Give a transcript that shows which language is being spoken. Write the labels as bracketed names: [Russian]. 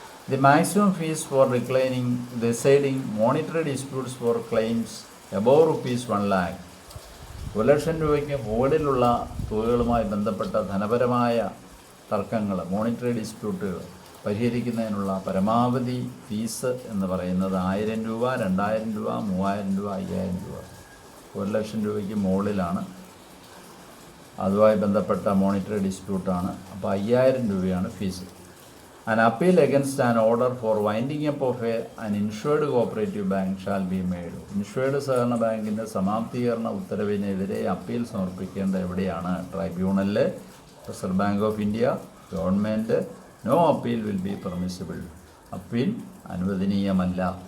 [English] the maximum fees for deciding monetary disputes for claims above ₹1 lakh, [Malayalam] 1 ലക്ഷം രൂപയ്ക്ക് മുകളിലുള്ള തുകകളുമായി ബന്ധപ്പെട്ട ധനപരമായ തർക്കങ്ങൾ, മോണിറ്ററി ഡിസ്പ്യൂട്ടുകൾ പരിഹരിക്കുന്നതിനുള്ള പരമാവധി ഫീസ് എന്ന് പറയുന്നത് 1000 രൂപ, 2000 രൂപ, 3000 രൂപ, 5000 രൂപ. 1 ലക്ഷം രൂപയ്ക്ക് മുകളിലാണ് അതുമായി ബന്ധപ്പെട്ട മോണിറ്ററി ഡിസ്പ്യൂട്ടാണ്. അപ്പോൾ 5000 രൂപയാണ് fees. [English] An appeal against an order for winding up of an insured cooperative bank shall be made. [Malayalam] Insured സഹകരണ ബാങ്കിൻ്റെ സമാപ്തീകരണ ഉത്തരവിനെതിരെ അപ്പീൽ സമർപ്പിക്കേണ്ട എവിടെയാണ്? ട്രൈബ്യൂണലിൽ, reserve bank of India, government. [English] No appeal will be permissible. [Malayalam] Appeal അനുവദനീയമല്ല.